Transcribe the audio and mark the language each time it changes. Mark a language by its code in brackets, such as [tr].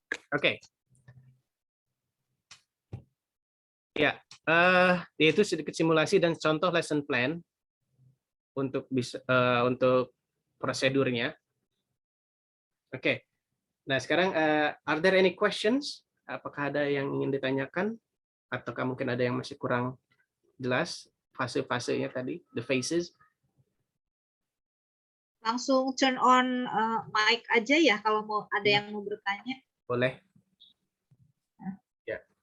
[id] Oke. Ya, yaitu sedikit simulasi dan contoh lesson plan untuk untuk prosedurnya. Oke. Nah, sekarang [en] are there any questions? [id] Apakah ada yang ingin ditanyakan ataukah mungkin ada yang masih kurang jelas fase-fasenya tadi, [en] the phases? [id] Langsung [en] turn on mic [id] aja ya kalau mau ada yang mau bertanya. Boleh. Ya.